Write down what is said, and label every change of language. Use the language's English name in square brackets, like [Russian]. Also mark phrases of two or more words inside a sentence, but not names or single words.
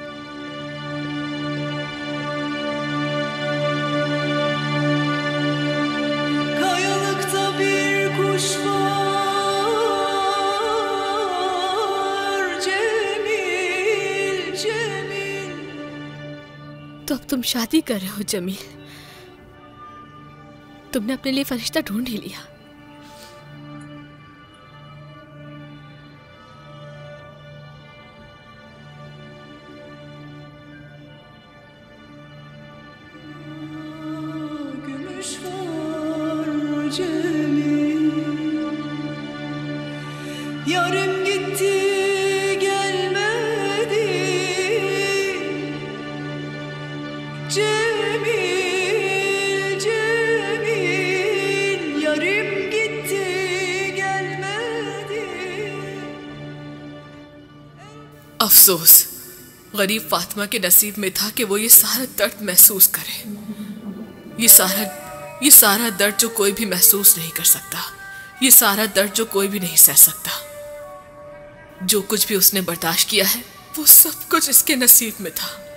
[Turkish] Kayalıkta bir kuş var, Cemil, Cemil. [Hindi] तो अब तुम शादी कर रहे हो जमील? तुमने अपने लिए फरिश्ता ढूंढ ही लिया। [Turkish] Gümüş var, Cemil. Yarım gitti, gelmedi. Cemil, Cemil. Yarım gitti, gelmedi. [Hindi] अफसोस, गरीब फातिमा के नसीब में था कि वो ये सारा दर्द महसूस करे। ये सारा दर्द जो कोई भी महसूस नहीं कर सकता, ये सारा दर्द जो कोई भी नहीं सह सकता। जो कुछ भी उसने बर्दाश्त किया है वो सब कुछ इसके नसीब में था।